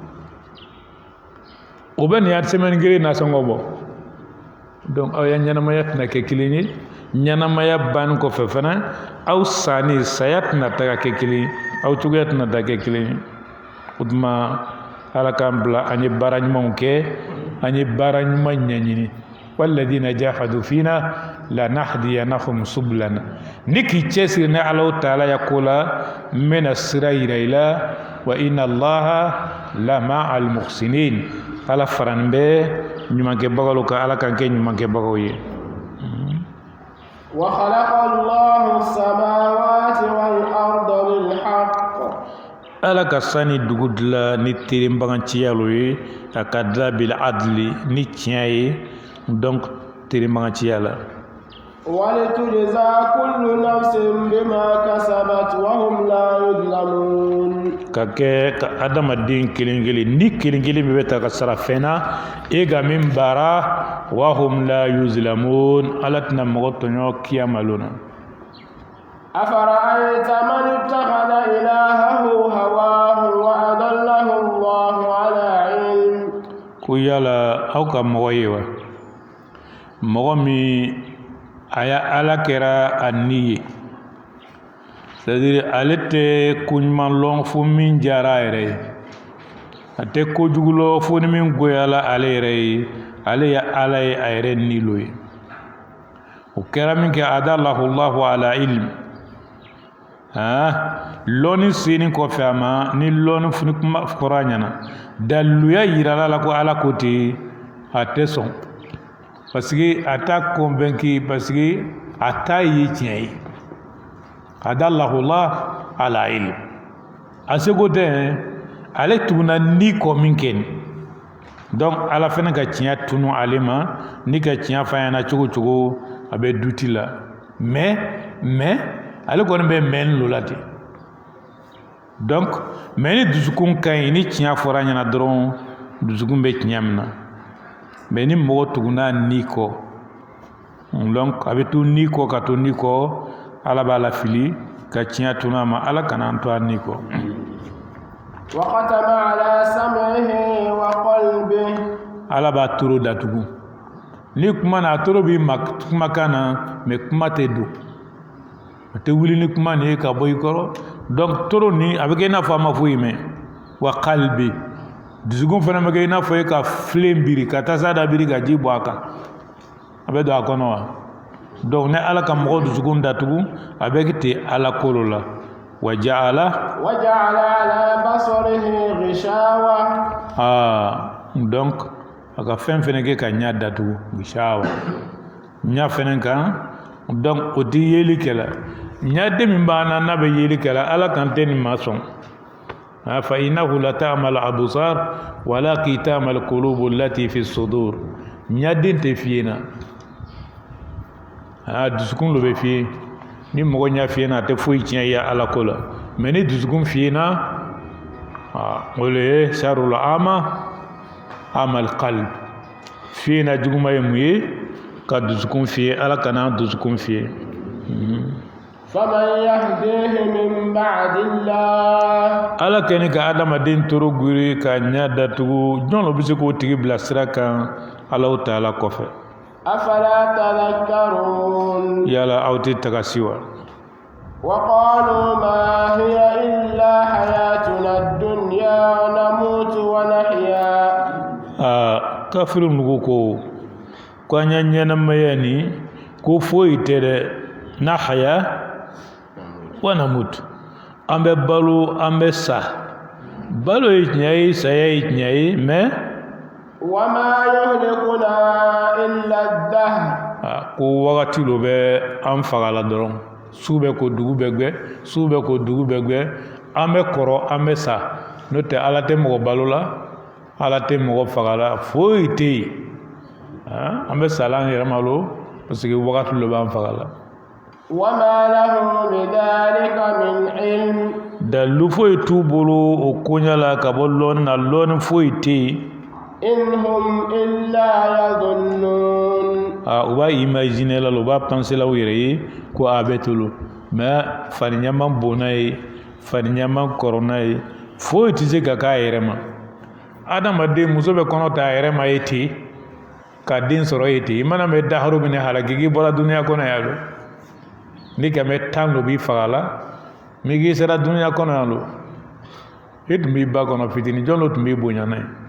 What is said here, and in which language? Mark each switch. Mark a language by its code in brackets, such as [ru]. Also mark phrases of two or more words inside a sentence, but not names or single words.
[bm] o bɛ nin ya semaine kelen nasɔngɔ bɔ donc aw ya ɲɛnamaya tɛna kɛ kelen ye ɲɛnamaya banni kɔfɛ fana aw sanni saya tɛna ta ka kɛ kelen ye aw cogoya tɛna ta kɛ kelen ye o tuma Ala k'an bila an ye baara ɲumanw kɛ an ye baara ɲuman ɲɛɲini [ar] والذين جاهدوا فينا لنهدينهم سبلنا [bm] ni k'i cɛsiri ni Ala Taala ya ko la n bɛna sira yira i la [ar] وإن الله لمع المحسنين [bm] Ala faranin bɛ ɲumankɛbagaw kan Ala k'an kɛ ɲumankɛbagaw ye [ar] وخلق الله السماوات والأرض بالحق [bm] Ala ka sani dugu dilan ni terenbaganciya lo ye a ka da bil adli ni tiɲɛ ye donc terenbaganciya la [ar] ولتجزى كل نفس بما كسبت وهم لا يظلمون [bm] ka kɛ ka adamaden kelen kelen ni kelen kelen bɛ ta ka sara fɛn na e ka min baara [ar] وهم لا يظلمون [bm] Ala tɛna mɔgɔ tɔɲɔ kiyama lona [ar] أفرأيت من اتخذ إلهه هواه وأضله الله على علم [bm] ko yala aw ka mɔgɔ ye wa mɔgɔ min a ya Ala kɛra a ni ye [fr] c'est-à-dire [bm] ale tɛ ko ɲuman lɔn fo min diyara a yɛrɛ ye a tɛ kojugu lɔn fo ni min goyala ale yɛrɛ ye ale ya Ala ye a yɛrɛ ni lo ye o kɛra min kɛ [ar] أضله الله على علم [bm] lɔnni seni kɔfɛ a ma ni lɔnni funi kuma fɔra a ɲɛna daliluya yirala la ko Ala ko ten a tɛ sɔn [fr] parce que [bm] a t'a convaincu [fr] parce que [bm] a t'a ye tiɲɛ ye [ar] أضله الله على علم [bm] a seko tɛ ale tuguna ni kɔ min kɛ ni donc Ala fana ka tiɲɛ tunu ale ma ni ka tiɲɛ f'a ɲɛna cogo cogo a bɛ duti la mais ale kɔni bɛ mɛn lo la ten [fr] donc mais [bm] ni dusukun ka ɲi ni tiɲɛ fɔra ɲɛna dɔrɔn dusukun bɛ tiɲɛ min na mais ni mɔgɔ tuguna ni kɔ donc a bɛ to ni kɔ ka to ni kɔ Ala b'a la fili ka tiɲɛ tunu a ma Ala kana an to a ni kɔ [ar] وختم على سمعه وقلبه [bm] Ala b'a toro datugu ni kuma na a toro b'i ma kumakan na mais kuma tɛ don a tɛ wuli ni kuma nin ye ka bɔ i kɔrɔ donc toro ni a bɛ kɛ i n'a fɔ a ma foyi mɛn wa qalbi dusukun fana bɛ kɛ i n'a fɔ e ka filen biri ka tasa da biri ka ji bɔ a kan a bɛ don a kɔnɔ wa donc ni Ala ka mɔgɔ dusukun datugu a bɛ kɛ ten Ala kolo la وجعل [ar] على بصره غشاوة [bm] donc a ka fɛn fɛnɛ kɛ ka ɲa datugu gishawa ɲa fɛnɛ kan donc o tɛ yeli kɛla ɲa de min b'an na n'a bɛ yeli kɛla Ala kan tɛ nin ma sɔn [ar] فإنها لا تعمى الأبصار ولكن تعمى القلوب التي في الصدور [bm] ɲa den tɛ fiyɛ na dusukun lo bɛ fiyɛ ni mɔgɔ ɲa fiyɛ na a tɛ foyi tiɲɛ ya Ala ko la mais ni dusukun fiyɛ na o le ye [ar] شر العمى عمى القلب [bm] fiyɛ na juguma ye mun ye ka dusukun fiyɛ Ala kana dusukun fiyɛ [ar] فمن يهديه من بعد الله [bm] Ala kɛni ka adamaden toro guri ka ɲa datugu jɔn lo bɛ se k'o tigi bila sira kan Ala Taala kɔfɛ [ar] أفلا تذكرون [bm] yala aw tɛ tagasi wa [ar] وقالوا ما هي إلا حياتنا الدنيا نموت ونحيا [bm] kafiru nugu ko an ya ɲɛnamaya ni ko foyi tɛ dɛ [ar] نحيا ونموت [bm] an bɛ balo an bɛ sa balo inyai saya inyai me [ar] وما يهلكنا إلا الدهر [bm] ko wakati lo be an fagala doron sube ko dugu begbe sube ko dugu begbe an be koro an be sa no te ala te mo balola ala te mo fagala foyi te an be salan yɛrɛ malo parce que wakati lo be an fagala [ar] وما لهم بذلك من علم [bm] dalu foyi t'u bolo o koɲa la ka bɔ lɔɔni na lɔɔni foyi te [ar] إن هم إلا يظنون [bm] u b'a imaginer la u b'a penser la u yɛrɛ ye ko a bɛ tolo mais fani ɲaman bonna ye fani ɲaman kɔrɔna ye foyi tɛ se ka k'a yɛrɛ ma adamaden muso bɛ kɔnɔ ta a yɛrɛ ma ye ten ka den sɔrɔ ye ten i mana mɛn daharo minɛ halaki k'i bɔra duniya kɔnɔ yan lo ni kɛmɛ 10 lo b'i faga la mi k'i sera duniya kɔnɔ yan lo e tun b'i ba kɔnɔ fitini jɔn lo tun b'i bonya n'a ye